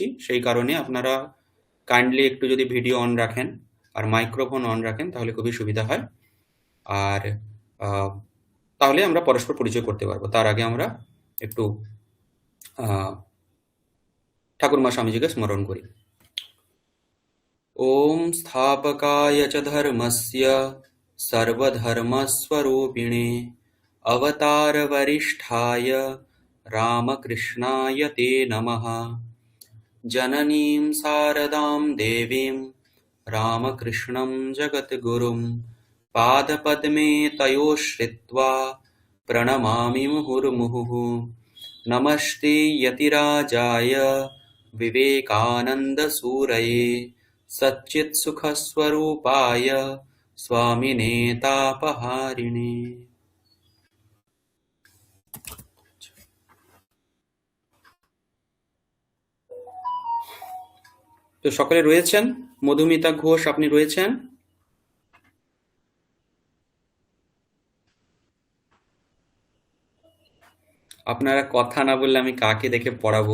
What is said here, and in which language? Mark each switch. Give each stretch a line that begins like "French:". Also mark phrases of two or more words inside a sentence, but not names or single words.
Bangla: সেই কারণে আপনারা কাইন্ডলি একটু যদি ভিডিও অন রাখেন আর মাইক্রোফোন অন রাখেন তাহলে খুবই সুবিধা হয়। আর আহ, তাহলে আমরা পরস্পর পরিচয় করতে পারবো। তার আগে আমরা একটু আহ, ঠাকুরমা স্বামীজিকে স্মরণ করি।
Sanskrit: ॐ स्थापकाय च धर्मस्य सर्वधर्मस्वरूपिणे अवतारवरिष्ठाय रामकृष्णाय ते नमः। जननीं शारदां देवीं रामकृष्णं जगद्गुरुं पादपद्मे तयोः श्रित्वा प्रणमामि मुहुर्मुहुः। नमस्ते यतिराजाय विवेकानन्दसूरये सच्चित्सुखस्वरूपाय स्वामिने तापहारिणे।
Bangla: তো সকলে রয়েছেন? মধুমিতা ঘোষ, আপনি রয়েছেন? আপনারা কথা না বললে আমি কাকে দেখে পড়াবো?